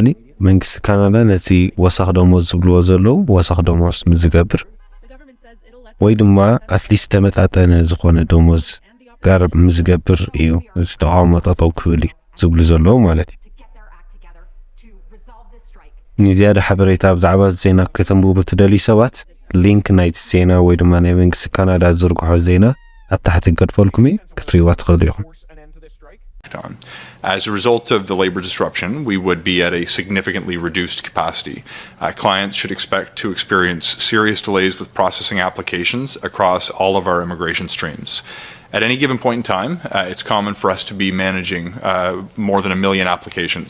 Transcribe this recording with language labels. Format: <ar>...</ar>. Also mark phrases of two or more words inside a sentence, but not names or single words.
<ti>መንግስቲ ካናዳ ነቲ ወሳኽ ደሞዝ ዝብልዎ ዘለዉ ወሳኽ ደሞዝ ዝገብር ወይ ድማ</ti> <en>at least</en> <ti>ተመጣጠነ ዝኾነ ደሞዝ ጋር ምዝገብር እዩ እዚ ተቃውሞ ጠጠው ክብል ዝብሉ ዘለዉ ማለት እዩ። ንዝያዳ ሓበሬታ ብዛዕባ ዜና ከተንብቡ ትደልዩ ሰባት ሊንክ ናይቲ ዜና ወይ ድማ ናይ መንግስቲ ካናዳ ዝርግሖ ዜና ኣብ ታሕቲ ገድፈልኩም ክትሪእዋ ትኽእሉ ኢኹም።</ti> <en>As a result of the labor disruption, we would be at a significantly reduced capacity. Clients should expect to experience serious delays with processing applications across all of our immigration streams. At any given point in time, it's common for us to be managing more than 1 million applications.</en>